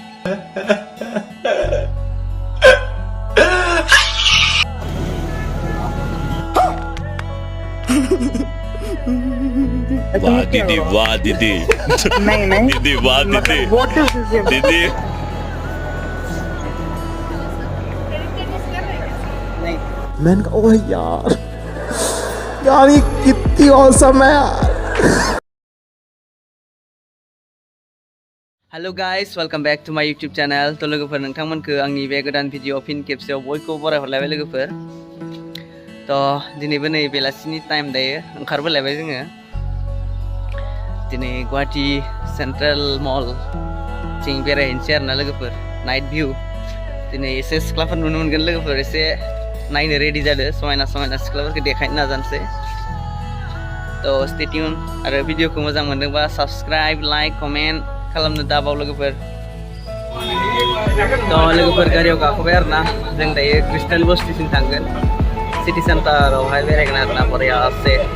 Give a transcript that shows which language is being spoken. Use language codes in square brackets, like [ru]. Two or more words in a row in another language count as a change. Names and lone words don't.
[hi] वाह दीदी वाह दीदी नहीं नहीं दीदी वाह दीदी [en] what is this [hi] दीदी नहीं मैंने कहा ओह यार यार ये कितनी औसम है यार. [en] hello guys welcome back to my YouTube channel [brx] तो लोगोफोर नोंथांमोनखौ आंनि बे गोदान भिडिअ फिन खेबसेयाव बयखौबो बरायहरलायबाय लोगोफोर तो दिनैबो नै बेलासिनि टाइम दायो ओंखारबोलायबाय जोङो दिनै गुवाहाटी सेन्ट्रेल मल थिं बेरायहैनोसै आरोना लोगोफोर [en] night view [brx] दिनै एसे सिख्लाफोर नुनो मोनगोन लोगोफोर एसे नायनो रेडि जादो समायना समायना सिख्लाफोरखौ देखायनो नाजानोसै तो [en] stay tune [brx] आरो भिडिअखौ मोजां मोनदोंबा [en] subscribe like comment [brx] खालामनो दाबाव लोगोफोर तो लोगोफोर गारियाव गाखोबाय आरोना जों दायो क्रिस्टाल बस्तिसिम थांगोन सिटी सेन्टारावहाय बेरायगोन आरोना बरियासे